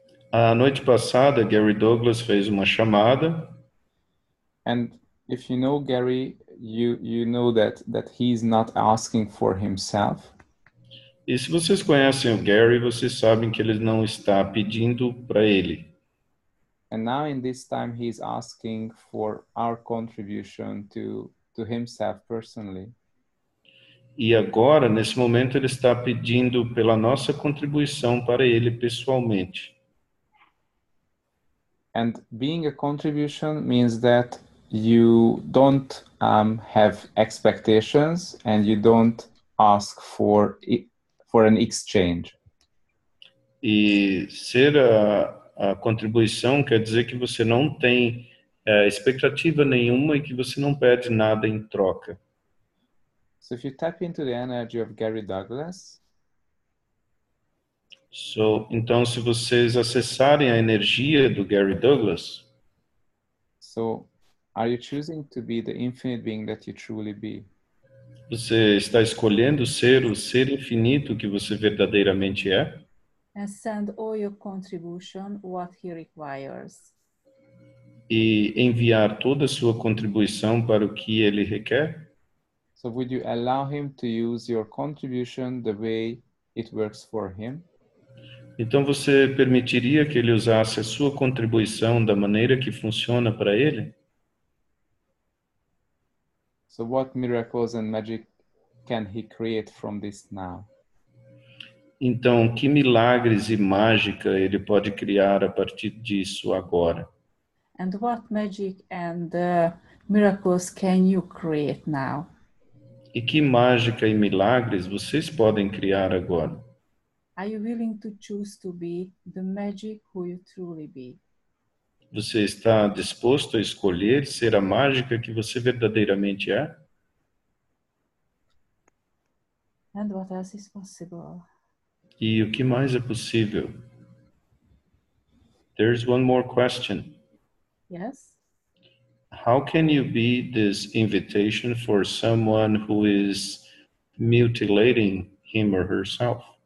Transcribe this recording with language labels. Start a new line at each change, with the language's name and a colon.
Portuguese: A noite passada, Gary Douglas fez uma chamada.
English: And if you know Gary, you know that he's not asking for himself.
Portuguese: E se vocês conhecem o Gary, vocês sabem que ele não está pedindo para ele.
English: And now in this time, he's asking for our contribution to himself personally.
Portuguese: E agora, nesse momento, ele está pedindo pela nossa contribuição para ele pessoalmente.
English: And being a contribution means that you don't have expectations and you don't ask for an exchange.
Portuguese: E ser a contribuição quer dizer que você não tem expectativa nenhuma e que você não pede nada em troca.
English: So if you tap into the energy of Gary Douglas,
Portuguese: Então, se vocês acessarem a energia do Gary Douglas,
English: so are you choosing to be the infinite being that you truly be?
Portuguese: você está escolhendo ser o ser infinito que você verdadeiramente é?
English: And send all your contribution, what he requires.
Portuguese: E enviar toda a sua contribuição para o que ele requer?
English: So would you allow him to use your contribution the way it works for him?
Portuguese: Então você permitiria que ele usasse a sua contribuição da maneira que funciona para ele?
English: So what miracles and magic can he create from this now?
Portuguese: Então, que milagres e mágica ele pode criar a partir disso agora?
English: And what magic and miracles can you create now?
Portuguese: E que mágica e milagres vocês podem criar agora?
English: Are you willing to choose to be the magic who you truly be?
Portuguese: Você está disposto a escolher ser a mágica que você verdadeiramente é?
English: And what else is possible?
Portuguese: E o que mais é possível?
English: There's one more question. Yes? How can you be this invitation for someone who is mutilating him or herself?